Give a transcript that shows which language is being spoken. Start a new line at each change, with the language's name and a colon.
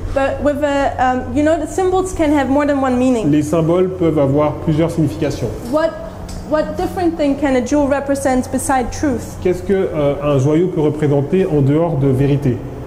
English: But with the symbols can have more than one meaning.
French: Les symboles peuvent avoir plusieurs significations.
English: What different thing can a jewel represent beside truth?
French: Qu'est-ce que un joyau peut représenter en dehors de vérité?